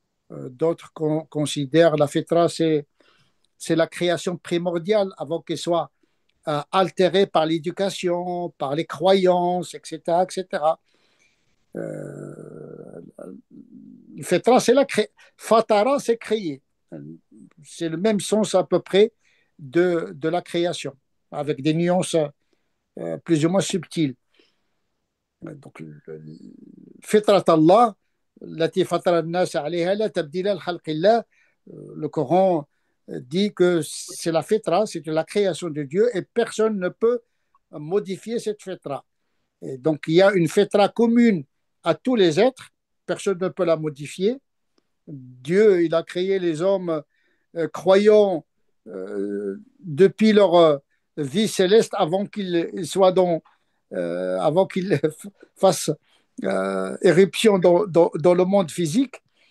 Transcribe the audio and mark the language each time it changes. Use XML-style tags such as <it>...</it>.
<fr>D'autres considèrent la fitra, c'est la création primordiale avant qu'elle soit altérée par l'éducation, par les croyances, etc., etc. Euh, Fitra, c'est Fatara, c'est créer. C'est le même sens à peu près de la création, avec des nuances plus ou moins subtiles.</fr> <ar>Donc, Fitrat Allah, التي فطر الناس عليها لا تبديل لخلق الله.</ar> <fr>Le Coran dit que c'est la fitra, c'est la création de Dieu et personne ne peut modifier cette fitra. Et donc il y a une fitra commune à tous les êtres, personne ne peut la modifier. Dieu, il a créé les hommes croyants depuis leur vie céleste avant qu'ils soient avant qu'ils fassent éruption dans le monde physique.</fr>